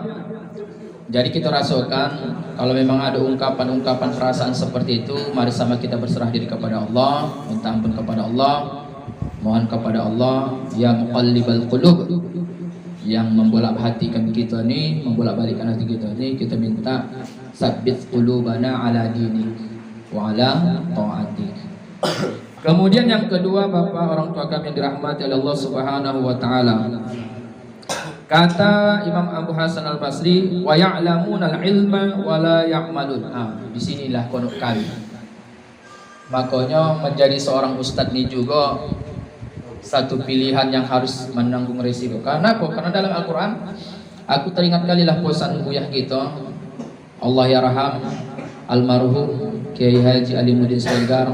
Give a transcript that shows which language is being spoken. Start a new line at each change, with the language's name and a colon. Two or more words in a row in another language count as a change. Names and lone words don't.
Indonesian: Jadi kita rasakan kalau memang ada ungkapan-ungkapan perasaan seperti itu, mari sama kita berserah diri kepada Allah, minta ampun kepada Allah, mohon kepada Allah
Arabic: يا مقلب القلوب,
Indonesian: yang membolak-balikan kita ini, membolak-balikan hati kita ini, kita minta
Arabic: ثبت قلوبنا على ديني وعلى طاعتك.
Indonesian: Kemudian yang kedua Bapak orang tua kami yang dirahmati oleh Allah
Arabic: سبحانه وتعالى.
Indonesian: Kata Imam Abu Hasan Al-Basri,
Arabic: ويعلمون العلم ولا يعملون.
Indonesian: Disinilah konuk kali. Makanya menjadi seorang ustadz ini juga satu pilihan yang harus menanggung risiko. Karena apa? Karena dalam Al-Quran, aku teringat kalilah pesan buyah kita,
Arabic: الله يرحم
Indonesian: almarhum Kiai Haji Alimuddin Sregar.